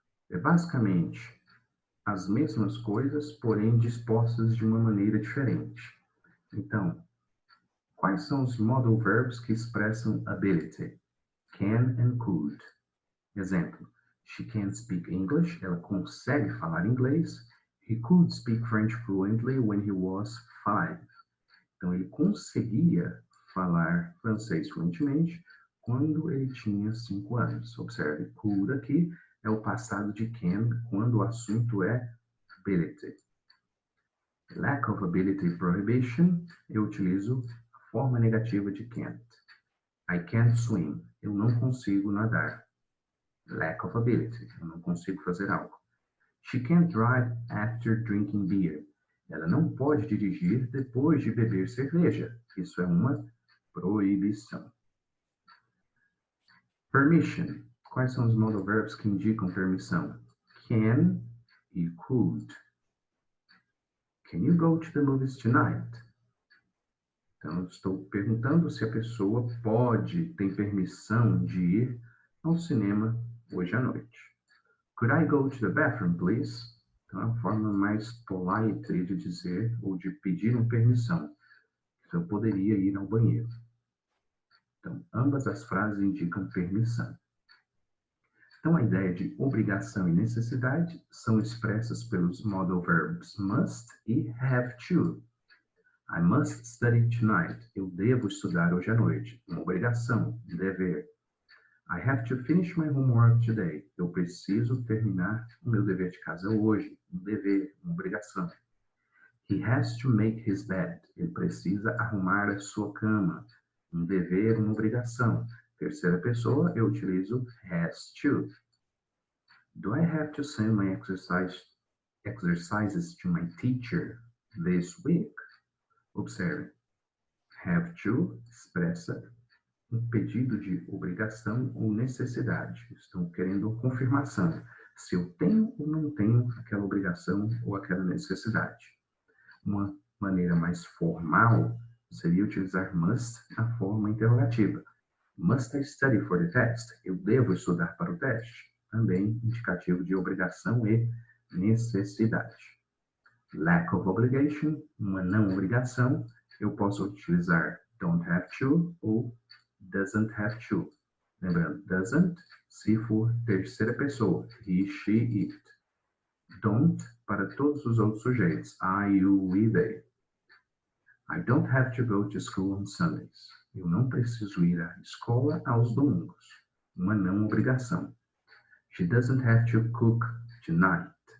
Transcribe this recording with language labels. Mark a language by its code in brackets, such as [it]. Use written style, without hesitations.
[pt] É basicamente as mesmas coisas, porém dispostas de uma maneira diferente. Então, quais são os modal verbs que expressam ability? [en] Can and could. Exemplo, she can speak English, [pt] ela consegue falar inglês. [en] He could speak French fluently when he was 5. [pt] Então, ele conseguia falar francês fluentemente quando ele tinha 5 anos. Observe, could aqui é o passado de can quando o assunto é ability. [en] Lack of ability prohibition, [pt] eu utilizo a forma negativa de can't. [en] I can't swim, [pt] eu não consigo nadar. [en] Lack of ability, [pt] eu não consigo fazer algo. [en] She can't drive after drinking beer. [pt] Ela não pode dirigir depois de beber cerveja. Isso é uma proibição. Permission. Quais são os modal verbs que indicam permissão? Can e could. [en] Can you go to the movies tonight? [pt] Então, eu estou perguntando se a pessoa tem permissão de ir ao cinema hoje à noite. [en] Could I go to the bathroom, please? [pt] Então, é uma forma mais polite de dizer ou de pedir uma permissão. Eu poderia ir ao banheiro. Então, ambas as frases indicam permissão. Então, a ideia de obrigação e necessidade são expressas pelos modal verbs must e have to. [en] I must study tonight. [pt] Eu devo estudar hoje à noite. Uma obrigação, dever. [en] I have to finish my homework today. [pt] Eu preciso terminar o meu dever de casa hoje. Um dever, uma obrigação. [en] He has to make his bed. [pt] Ele precisa arrumar a sua cama. Um dever, uma obrigação. Terceira pessoa, eu utilizo has to. [en] Do I have to send my exercises to my teacher this week? [pt] Observe. Have to expressa um pedido de obrigação ou necessidade. Estão querendo confirmação. Se eu tenho ou não tenho aquela obrigação ou aquela necessidade. Uma maneira mais formal seria utilizar must na forma interrogativa. [en] Must I study for the test? [pt] Eu devo estudar para o teste. Também indicativo de obrigação e necessidade. [en] Lack of obligation, [pt] uma não obrigação. Eu posso utilizar don't have to ou doesn't have to. Lembrando, doesn't, se for terceira pessoa, he, she, it. Don't, para todos os outros sujeitos, I, you, we, they. [en] I don't have to go to school on Sundays. [pt] Eu não preciso ir à escola aos domingos. Uma não obrigação. [en] She doesn't have to cook tonight.